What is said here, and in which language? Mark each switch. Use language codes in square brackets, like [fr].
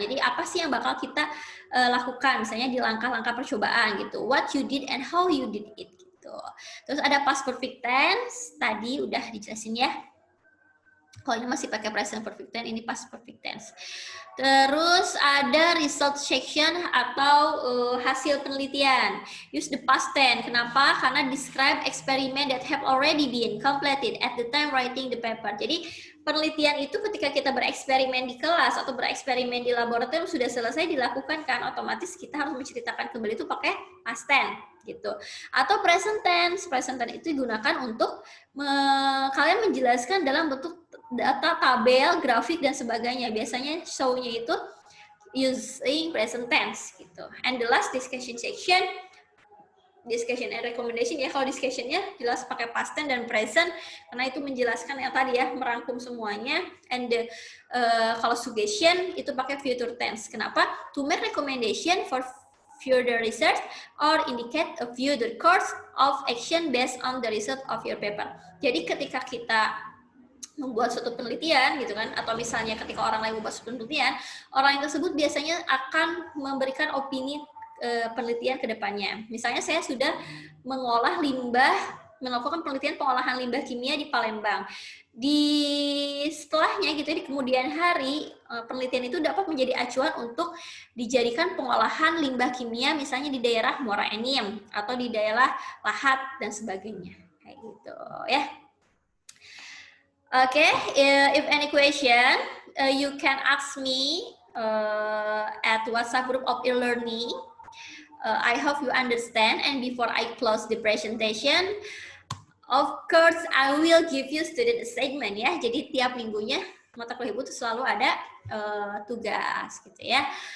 [id] Jadi apa sih yang bakal kita lakukan misalnya di langkah-langkah percobaan gitu. [en] What you did and how you did it [id] gitu. Terus ada past perfect tense. Tadi udah dijelasin ya. Kalau ini masih pakai present perfect tense, ini past perfect tense. Terus ada result section atau hasil penelitian. [en] Use the past tense. [id] Kenapa? Karena [en] describe experiment that have already been completed at the time writing the paper. [id] Jadi penelitian itu ketika kita bereksperimen di kelas atau bereksperimen di laboratorium sudah selesai dilakukan kan, otomatis kita harus menceritakan kembali itu pakai past tense gitu. Atau present tense itu digunakan untuk kalian menjelaskan dalam bentuk data, tabel, grafik dan sebagainya. Biasanya show-nya itu using present tense gitu. [en] And the last discussion section, discussion and recommendation ya. [id] Kalau discussion-nya jelas pakai past tense dan present karena itu menjelaskan yang tadi ya, merangkum semuanya. And kalau suggestion itu pakai future tense. Kenapa? [en] To make recommendation for further research or indicate a future course of action based on the result of your paper. [id] Jadi ketika kita membuat suatu penelitian gitu kan, atau misalnya ketika orang lain membuat suatu penelitian, orang yang tersebut biasanya akan memberikan opini penelitian ke depannya. Misalnya saya sudah mengolah limbah, melakukan penelitian pengolahan limbah kimia di Palembang. Di setelahnya gitu di kemudian hari penelitian itu dapat menjadi acuan untuk dijadikan pengolahan limbah kimia misalnya di daerah Muara Enim atau di daerah Lahat dan sebagainya. Kayak gitu ya. [en] Okay, if any question, you can ask me at WhatsApp group of e-learning. I hope you understand. And before I close the presentation, of course I will give you student assignment ya. [id] Jadi tiap minggunya mata kuliah Ibu tuh selalu ada tugas gitu ya.